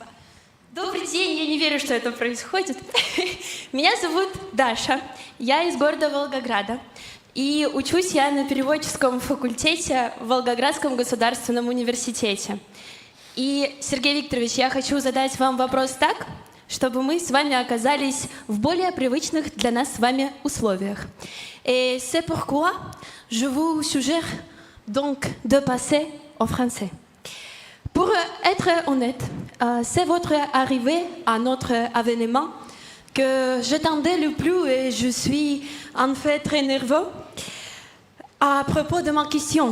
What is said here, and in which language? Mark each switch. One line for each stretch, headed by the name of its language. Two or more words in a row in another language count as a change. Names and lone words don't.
Russian: Добрый день, я не верю, что это происходит. Меня зовут Даша, я из города Волгограда. И учусь я на переводческом факультете в Волгоградском государственном университете. И, Сергей Викторович, я хочу задать вам вопрос так, чтобы мы с вами оказались в более привычных для нас с вами условиях.
French: Et c'est pourquoi je vous suggère donc de passer au français. Pour être honnête, c'est votre arrivée à notre événement que j'attendais le plus et je suis en fait très nerveux à propos de ma question.